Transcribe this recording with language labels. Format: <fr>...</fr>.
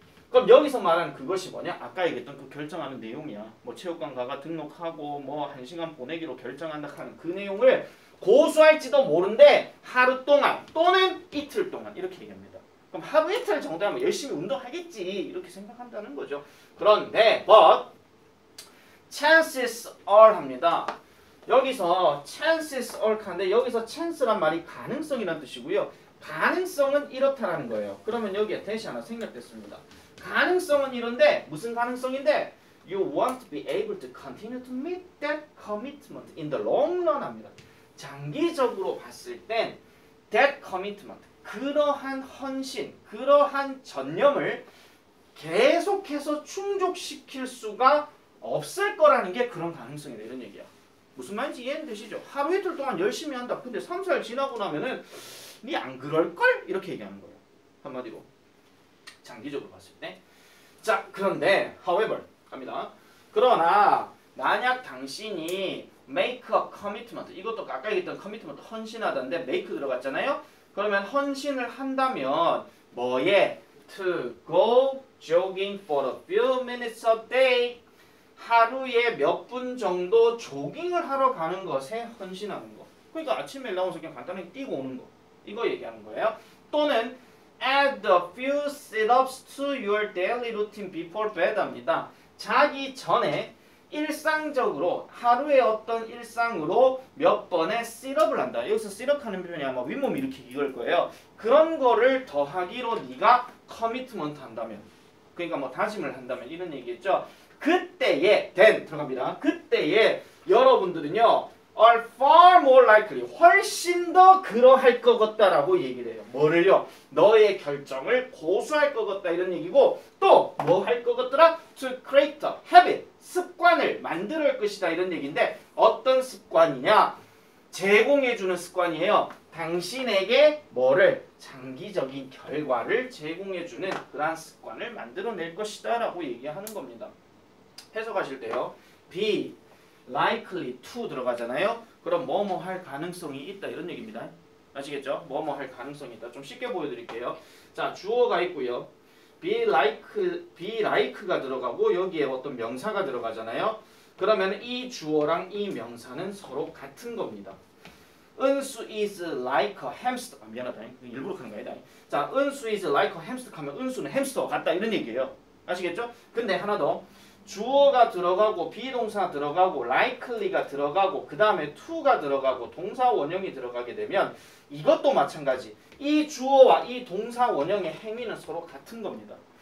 <ko>그럼 여기서 말하는 그것이 뭐냐? 아까 얘기했던 그 결정하는 내용이야. 뭐 체육관 가가 등록하고 뭐 1시간 보내기로 결정한다 하는 그 내용을 고수할지도 모른데 하루 동안 또는 이틀 동안 이렇게 얘기합니다. 그럼 하루 이틀 정도 하면 열심히 운동하겠지 이렇게 생각한다는 거죠. 그런데</ko> <en>but chances are 합니다.</en> <ko>여기서</ko> <en>chances are</en> <ko>하는데 여기서 chance란 말이 가능성이라는 뜻이고요. 가능성은 이렇다라는 거예요. 그러면 여기에 대시 하나 생략됐습니다. 가능성은 이런데 무슨 가능성인데</ko> <en>you want to be able to continue to meet that commitment in the long run 합니다.</en> <ko>장기적으로 봤을 땐</ko> <en>that commitment</en> <ko>그러한 헌신, 그러한 전념을 계속해서 충족시킬 수가 없을 거라는 게 그런 가능성이다 이런 얘기야. 무슨 말인지 이해는 되시죠? 하루 이틀 동안 열심히 한다. 근데 3, 4일 지나고 나면은 니 안 그럴걸? 이렇게 얘기하는 거예요. 한마디로. 장기적으로 봤을 때. 자, 그런데 however 합니다. 그러나 만약 당신이</ko> <en>make a commitment</en> <ko>이것도 아까 얘기했던 commitment 헌신하다인데 make 들어갔잖아요. 그러면 헌신을 한다면 뭐에?</ko> <en>to go jogging for a few minutes a day</en> <ko>하루에 몇 분 정도 조깅을 하러 가는 것에 헌신하는 거. 그러니까 아침에 나와서 그냥 간단하게 뛰고 오는 거. 이거 얘기하는 거예요. 또는</ko> <en>add a few sit-ups to your daily routine before bed 합니다.</en> <ko>자기 전에 일상적으로 하루에 어떤 일상으로 몇 번의 sit-up을 한다. 여기서 sit-up 하는 표현이 아마 윗몸 이렇게 이걸 거예요. 그런 거를 더하기로 네가 커미트먼트 한다면 그러니까 뭐 다짐을 한다면 이런 얘기겠죠. 그때에 then 들어갑니다. 그때에 여러분들은요</ko> <en>are far more likely</en> <ko>훨씬 더 그러할 것 같다라고 얘기를 해요. 뭐를요? 너의 결정을 고수할 것 같다 이런 얘기고 또 뭐 할 것 같더라?</ko> <en>to create a habit</en> <ko>습관을 만들 것이다 이런 얘기인데 어떤 습관이냐? 제공해주는 습관이에요. 당신에게 뭐를? 장기적인 결과를 제공해주는 그러한 습관을 만들어낼 것이다 라고 얘기하는 겁니다. 해석하실 때요.</ko> <en>be likely to</en> <ko>들어가잖아요. 그럼 뭐뭐 할 가능성이 있다 이런 얘기입니다. 아시겠죠? 뭐뭐 할 가능성이 있다. 좀 쉽게 보여드릴게요. 자, 주어가 있고요.</ko> <en>be like</en> <ko>가 들어가고 여기에 어떤 명사가 들어가잖아요. 그러면 이 주어랑 이 명사는 서로 같은 겁니다.</ko> <en>은수 is like a hamster.</en> <ko>미안하다. 일부러 하는 거 아니다. 자, 은수</ko> <en>is like a hamster</en> <ko>하면 은수는 햄스터 같다 이런 얘기예요. 아시겠죠? 근데 하나 더. 주어가 들어가고 비동사 들어가고 likely가 들어가고 그 다음에 to가 들어가고 동사 원형이 들어가게 되면 이것도 마찬가지. 이 주어와 이 동사 원형의 행위는 서로 같은 겁니다.</ko>